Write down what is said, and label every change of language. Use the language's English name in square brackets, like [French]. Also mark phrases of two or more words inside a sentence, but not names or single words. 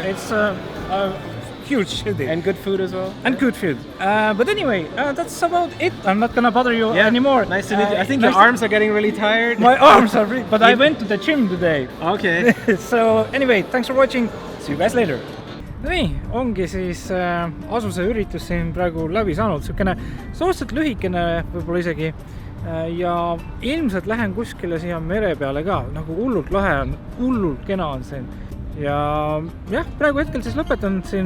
[English] It's a huge city. And good food as well. And good food. But anyway, that's about it. I'm not gonna bother you anymore. Nice to meet you. I think your arms are getting really tired. My arms are really... But I went to the gym today. Okay. So anyway, thanks for watching. See you guys later. [Estonian] Nii, ongi siis ASUSe üritus siin praegu läbi saanud. Siukene suhteliselt lühikene võib-olla isegi. Ja ilmselt lähen kuskile siia mere peale ka. Nagu hullult lahe on, hullult kena on siin. Ja jah, praegu hetkel siis lõpetan siin.